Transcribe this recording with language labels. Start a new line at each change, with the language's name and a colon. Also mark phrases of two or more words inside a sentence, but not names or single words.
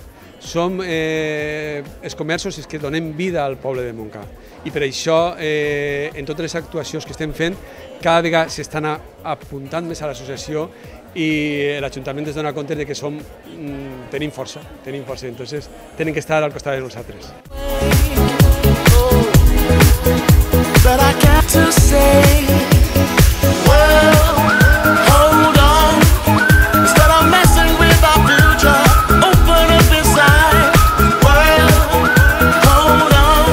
Catalan: Som els comerços els que donem vida al poble de Montcada i per això en totes les actuacions que estem fent cada vegada s'estan apuntant més a l'associació i l'Ajuntament es dona compte que tenim força, entonces tenen que estar al costat de nosaltres.
English: But I got to say, well, hold on. Instead of messing with our future, open up inside. Well, hold on.